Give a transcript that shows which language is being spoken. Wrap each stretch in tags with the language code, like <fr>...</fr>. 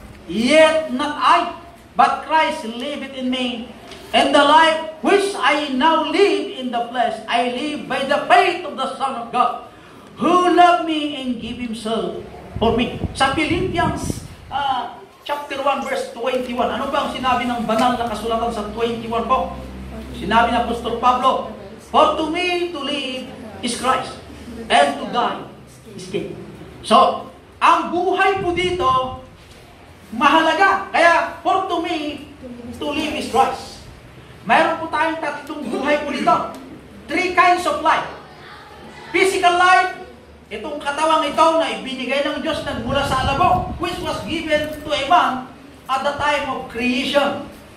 <en>Yet not I, but Christ liveth in me. And the life which I now live in the flesh, I live by the faith of the Son of God, who loved me and gave Himself for me.</en> <tl>Sa Philippians chapter 1 verse 21, ano ba ang sinabi ng banal na kasulatan sa 21 po? Sinabi ng Apostol Pablo,</tl> <en>for to me to live is Christ, and to die is gain.</en> <tl>So, ang buhay po dito, mahalaga.</tl> <en>Kaya, for to me, to live is Christ.</en> <tl>Mayroon po tayong tatlong buhay po dito.</tl> <en>3 kinds of life. Physical life,</en> <tl>itong katawang ito na ibinigay ng Diyos nagmula sa alabok,</tl> <en>which was given to a man at the time of creation.</en>